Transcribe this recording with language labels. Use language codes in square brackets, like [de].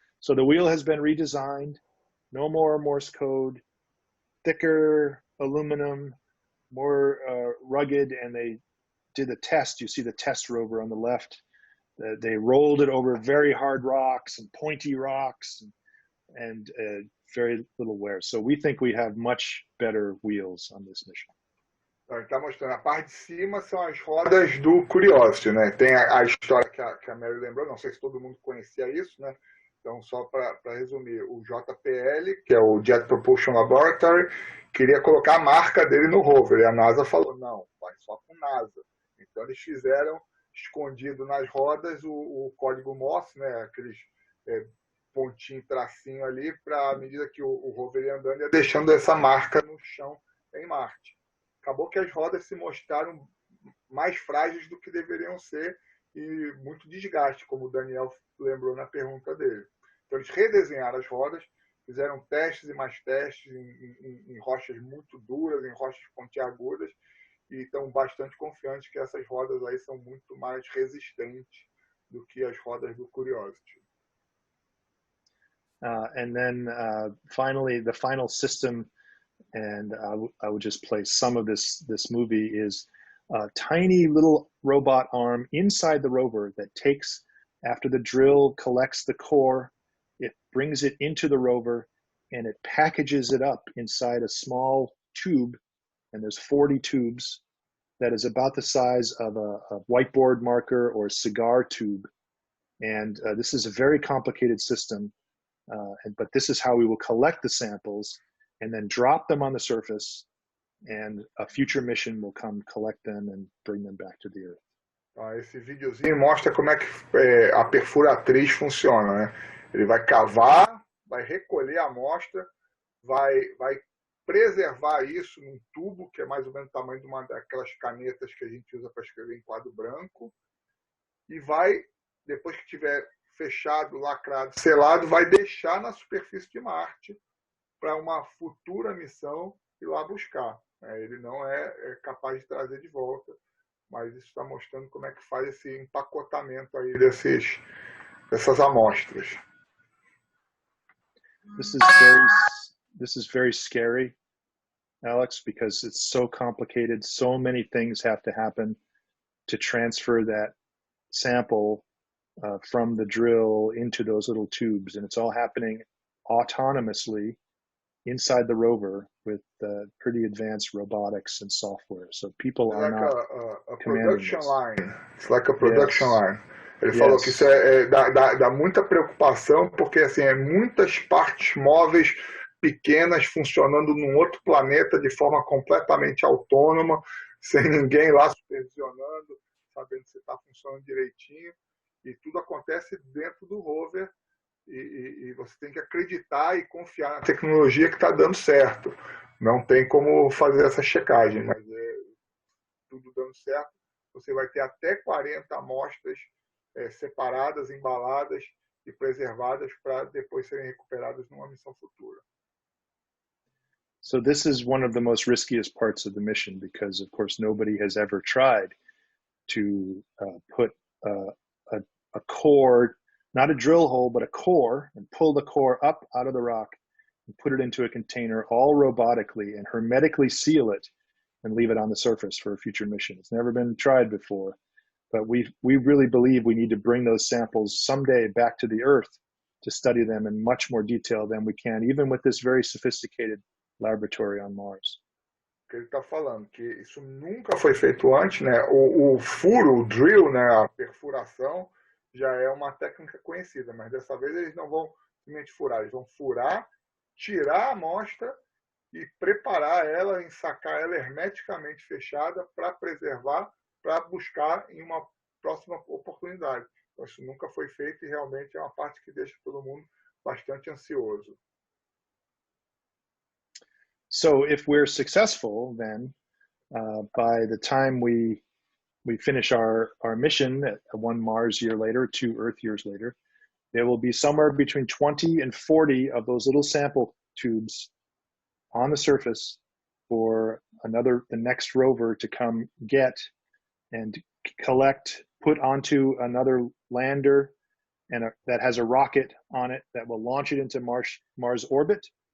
[en] So the wheel has been redesigned, no more Morse code, thicker aluminum, more rugged, and they did a test. You see the test rover on the left. They rolled it over very hard rocks and pointy rocks and very little wear. So we think we have much better wheels on this mission. [pt] Então, ele está mostrando, a parte de cima são as rodas do Curiosity, né? Tem a história que a Mary lembrou, não sei se todo mundo conhecia isso, né? Então, só para resumir, o JPL, que é o Jet Propulsion Laboratory, queria colocar a marca dele no rover, e a NASA falou, não, vai só com NASA. Então, eles fizeram, escondido nas rodas, o código Morse, né? Aqueles pontinho, tracinho ali, para à medida que o rover ia andando, ia deixando essa marca no chão em Marte. Acabou que as rodas se mostraram mais frágeis do que deveriam ser e muito desgaste, como o Daniel lembrou na pergunta dele. Então, eles redesenharam as rodas, fizeram testes e mais testes em rochas muito duras, em rochas pontiagudas, e estão bastante confiantes que essas rodas aí são muito mais resistentes do que as rodas do Curiosity. [en] And then finally, the final system, and I would just play some of this movie, is a tiny little robot arm inside the rover that takes, after the drill collects the core, it brings it into the rover and it packages it up inside a small tube, and there's 40 tubes, that is about the size of a whiteboard marker or a cigar tube. And this is a very complicated system. But this is how we will collect the samples and then drop them on the surface, and a future mission will come collect them and bring them back to the Earth. [pt] Esse videozinho mostra como é que a perfuratriz funciona, né? Ele vai cavar, vai recolher a amostra, vai preservar isso num tubo, que é mais ou menos o tamanho de uma daquelas canetas que a gente usa para escrever em quadro branco, e vai, depois que tiver fechado, lacrado, selado, vai deixar na superfície de Marte para uma futura missão ir lá buscar. Ele não é capaz de trazer de volta, mas isso está mostrando como é que faz esse empacotamento aí dessas amostras. [en] This is very scary, Alex, because it's so complicated. So many things have to happen to transfer that sample from the drill into those little tubes, and it's all happening autonomously inside the rover with pretty advanced robotics and software. So people are not a production line. It's like a production line. [pt] Ele [en] Yes. [pt] falou que isso dá muita preocupação, porque assim, muitas partes móveis pequenas funcionando num outro planeta de forma completamente autônoma, sem ninguém lá supervisionando. sabendo se está funcionando direitinho, e tudo acontece dentro do rover, e você tem que acreditar e confiar na tecnologia que está dando certo. Não tem como fazer essa checagem, mas tudo dando certo, você vai ter até 40 amostras separadas, embaladas e preservadas para depois serem recuperadas numa missão futura. [en] So this is one of the most riskiest parts of the mission because, of course, nobody has ever tried to put a core, not a drill hole, but a core, and pull the core up out of the rock and put it into a container all robotically and hermetically seal it and leave it on the surface for a future mission. It's never been tried before, but we really believe we need to bring those samples someday back to the Earth to study them in much more detail than we can, even with this very sophisticated laboratory on Mars. [pt] Que ele está falando que isso nunca foi feito antes, né? O furo, o drill, né? A perfuração já é uma técnica conhecida, mas dessa vez eles não vão simplesmente furar, eles vão furar, tirar a amostra e preparar ela, ensacar ela hermeticamente fechada para preservar, para buscar em uma próxima oportunidade. Então, isso nunca foi feito e realmente é uma parte que deixa todo mundo bastante ansioso. [en] So if we're successful, then by the time we finish our mission, 1 Mars year later, 2 Earth years later, there will be somewhere between 20 and 40 of those little sample tubes on the surface for the next rover to come get and collect, put onto another lander that has a rocket on it that will launch it into Mars orbit.